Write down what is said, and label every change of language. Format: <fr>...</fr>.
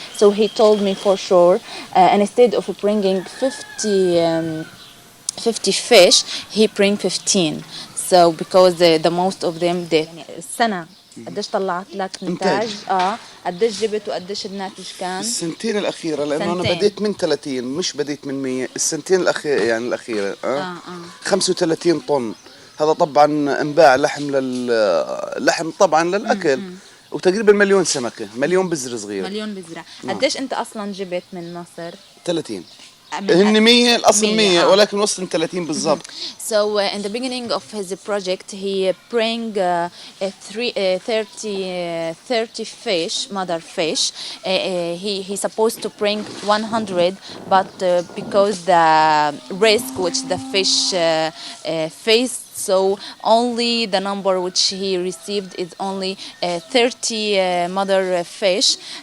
<en>So he told me for sure instead of bringing 50 fish he bring 15. So because the most of them</en> <ar>السنة قديش طلعت لك نتاج؟ قديش جبت وقديش الناتج كان؟ السنتين الأخيرة لأنه أنا بديت من 30 مش بديت من 100. السنتين الأخيرة 35 طن. هذا طبعا انباع لحم طبعا للأكل وتقريبا مليون سمكة، مليون بذرة صغيرة. مليون بذرة. قديش أنت أصلا جبت من مصر؟ 30. هن 100 الأصل 100 ولكن وصل 30 بالضبط.</ar> <en>So in the beginning of his project he bring 30 fish, mother fish. He supposed to bring 100 but because the risk which the fish faced, so only the number which he received is only 30 mother fish.</en>